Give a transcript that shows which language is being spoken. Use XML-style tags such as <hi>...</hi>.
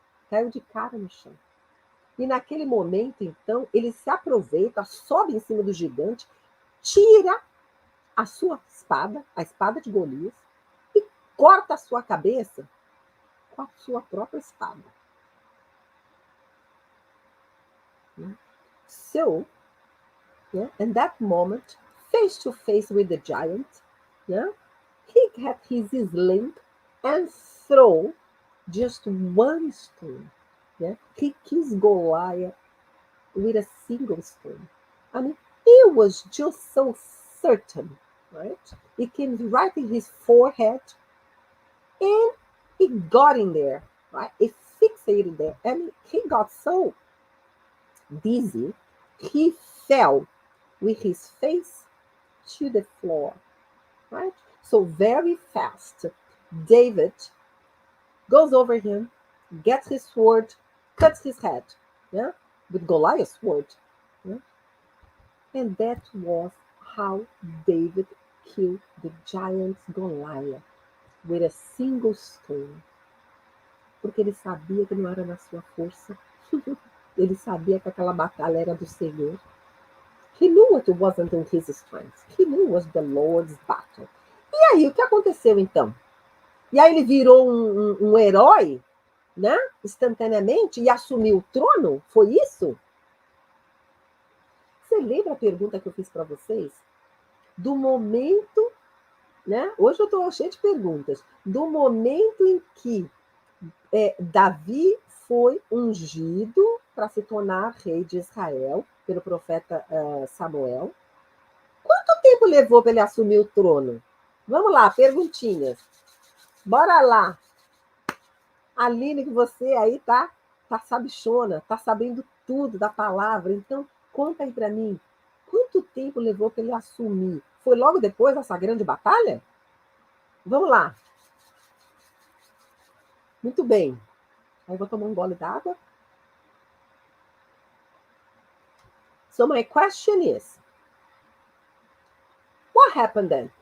<pt>Caiu de cara no chão. E naquele momento, então, ele se aproveita, sobe em cima do gigante, tira a sua espada, a espada de Golias, e corta a sua cabeça com a sua própria espada.</pt> <en>So, yeah, in that moment, face to face with the giant, yeah, he had his sling and throw just one stone. Yeah? He kissed Goliath with a single stone. I mean, he was just so certain, right? It came right in his forehead, and it got in there, right? It fixated there, and he got so dizzy, he fell with his face to the floor, right? So very fast, David goes over him, gets his sword, cuts his head, yeah, with Goliath's sword, yeah? And that was how David killed the giant Goliath with a single stone.</en> <pt>Porque ele sabia que não era na sua força. Ele sabia que aquela batalha era do Senhor.</pt> <en>He knew it wasn't in his strength. He knew it was the Lord's battle.</en> <pt>E aí, o que aconteceu então? E aí ele virou um herói, né? Instantaneamente, e assumiu o trono? Foi isso? Você lembra a pergunta que eu fiz para vocês? Do momento, né? Hoje eu estou cheia de perguntas. Do momento em que Davi foi ungido para se tornar rei de Israel pelo profeta Samuel. Quanto tempo levou para ele assumir o trono? Vamos lá, perguntinhas. Bora lá. Aline, que você aí tá sabichona, tá sabendo tudo da palavra. Então, conta aí para mim. Quanto tempo levou para ele assumir? Foi logo depois dessa grande batalha? Vamos lá. Muito bem. Aí vou tomar um gole d'água.</pt> <en>So my question is, what happened then?</en>